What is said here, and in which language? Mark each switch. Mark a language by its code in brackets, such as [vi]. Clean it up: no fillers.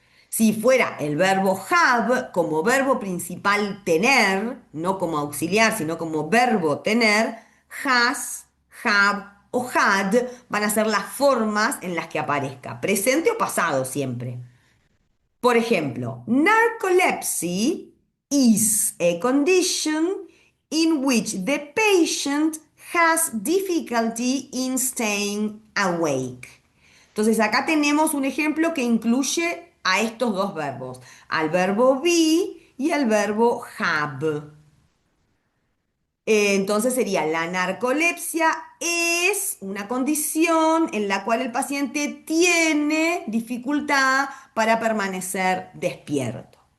[es] Si fuera el verbo have como verbo principal tener, no como auxiliar, sino como verbo tener, has, have o had van a ser las formas en las que aparezca, presente o pasado siempre. Por ejemplo, [en] narcolepsy is a condition in which the patient has difficulty in staying awake. [es] Entonces acá tenemos un ejemplo que incluye a estos dos verbos, al verbo be y al verbo have. Entonces sería la narcolepsia es una condición en la cual el paciente tiene dificultad para permanecer despierto.